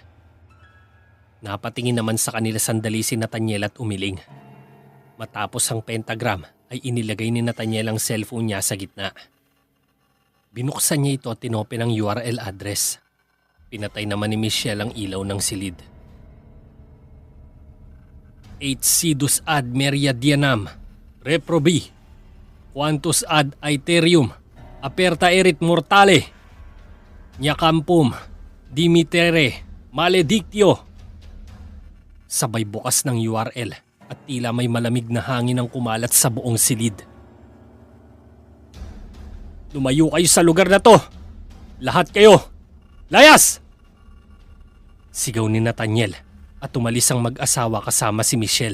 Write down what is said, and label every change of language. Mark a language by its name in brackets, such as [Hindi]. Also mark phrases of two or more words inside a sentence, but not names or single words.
[Filipino] Napatingin naman sa kanila sandali si Nathaniel at umiling. Matapos ang pentagram ay inilagay ni Nathaniel ang cellphone niya sa gitna. Binuksan niya ito at tinopen ang [English] URL address. [Filipino] Pinatay naman ni Michelle ang ilaw ng silid. [Latin] Et sidus ad meridianam, reprobi, quantus ad aeterium, aperta erit mortale, niacampum, dimitere, maledictio. [Filipino] Sabay bukas ng URL at tila may malamig na hangin ang kumalat sa buong silid. Lumayo kayo sa lugar na to! Lahat kayo! Layas! Sigaw ni Nathaniel at umalis ang mag-asawa kasama si Michelle.